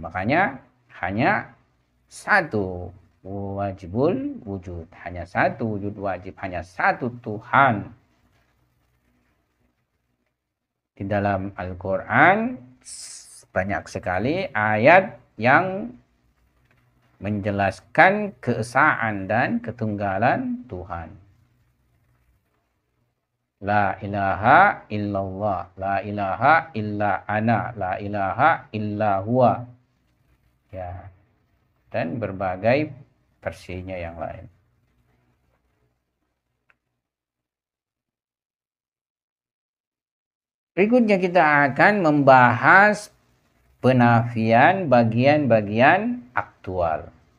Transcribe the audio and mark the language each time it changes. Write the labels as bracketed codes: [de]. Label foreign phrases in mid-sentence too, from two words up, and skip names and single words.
[id] Makanya hanya satu [ar] واجب الوجود, [id] hanya satu wujud wajib, hanya satu Tuhan. Di dalam Al-Quran banyak sekali ayat yang menjelaskan keesaan dan ketunggalan Tuhan. [ar] لا إله إلا الله، لا إله إلا أنا، لا إله إلا هو. [id] Ya. Dan berbagai versinya yang lain. Berikutnya kita akan membahas penafian bagian-bagian aktual.